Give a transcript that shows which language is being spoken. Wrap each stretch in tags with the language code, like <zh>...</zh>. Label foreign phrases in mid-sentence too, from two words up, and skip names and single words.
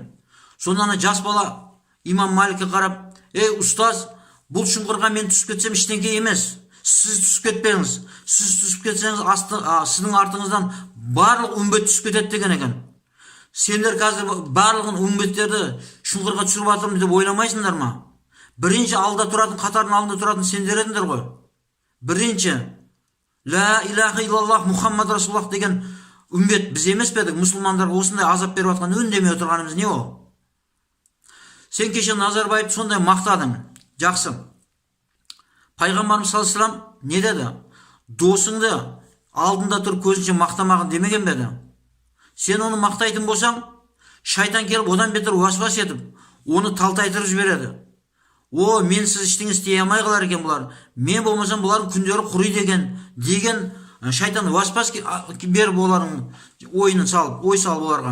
<kk>Сонан жас бала имам Маликке қарап, ей ұстаз, бұл шұңқырға мен түсіп кетсем ештеңке емес, сіз түсіп кетпеңіз, сіз түсіп кетсеңіз сіздің артыңыздан барлық үмбет түсіп кетеді деген екен. Сендер қазір барлығын үмбеттерді шұңқырға түсіріп жатырмын деп ойламайсыңдар ма? Бірінші алда тұратын, қатардың алдында тұратын сендер едіңдер ғой. Бірінші</kk> <ar>لا إله إلا الله محمد رسول الله</ar> <kk>деген үмбет біз емес пе едік? Мұсылмандар осындай азап беріп жатқан үндемей отырғанымыз не ол? Сен кеше Назарбаевты сондай мақтадың. Жақсы. Пайғамбарымыз</kk> <ar>صلى الله عليه وسلم</ar> <kk>не деді? Досыңды алдында тұр көзінше мақтамағын демеген бе еді? Сен оны мақтайтын болсаң, шайтан келіп одан бетер уасуас етіп, оны талтайтырып жібереді. о мен сіз ештеңе істей алмай қалар екен бұлар, мен болмасам бұлардың күндері құриды деген шайтан уасвас беріп олардың ойын салып оларға.</kk>